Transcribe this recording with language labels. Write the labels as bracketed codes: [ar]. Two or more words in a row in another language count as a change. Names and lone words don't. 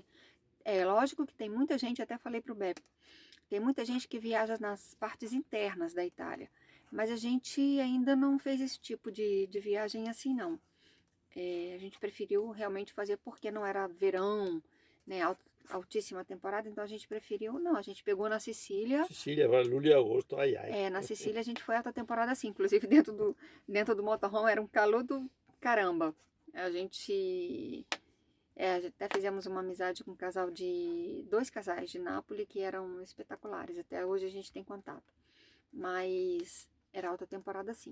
[pt] É lógico que tem muita gente, até falei pro Beto, tem muita gente que viaja nas partes internas da Itália, mas a gente ainda não fez esse tipo de viagem assim, não. A gente preferiu realmente fazer porque não era verão, né, altíssima temporada, então a gente preferiu, não, a gente pegou na Sicília. [it] Sicília va luglio e agosto, ai ai. [pt] Na Sicília a gente foi alta temporada assim, inclusive dentro do motorhome era um calor do caramba. A gente até fizemos uma amizade com dois casais de Nápoles que eram espetaculares. Até hoje a gente tem contato. Mas era alta temporada sim.